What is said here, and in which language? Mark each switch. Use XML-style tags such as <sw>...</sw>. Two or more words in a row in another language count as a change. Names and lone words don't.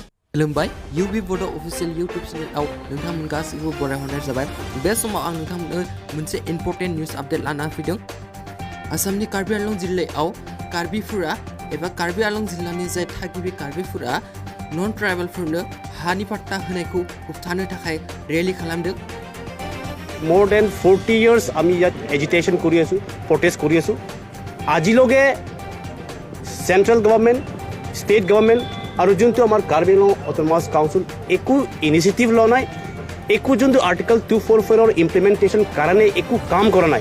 <brx>खुलुमबाय UB बड'</brx> <en>official YouTube channel</en> <brx>नोंथांमोन गासैखौबो बरायहरनाय जाबाय। बे समाव आं नोंथांमोननो मोनसे</brx> <en>important news update</en> <brx>लाना फैदों। आसामनि कार्बि आंलं जिल्लायाव कार्बिफोरा एबा कार्बि आंलं जिल्लानि जाय थागिबि कार्बिफोरा नन ट्राइबेलफोरनो हानि पाट्टा होनायखौ होबथानो थाखाय रेलि खालामदों।</brx> <en>More than 40 years</en> <as>আমি ইয়াত এজিটেশন কৰি আছো, প্ৰটেষ্ট কৰি আছো। আজিলৈকে</as> <en>central government, state government</en> <as>আৰু যোনটো আমাৰ কাৰ্বি আংলং অটোনমাছ কাউন্সিল একো ইনিচিয়েটিভ লোৱা নাই, একো যোনটো</as> <en>article 244 implementation</en> <as>কাৰণে একো কাম কৰা নাই।</as>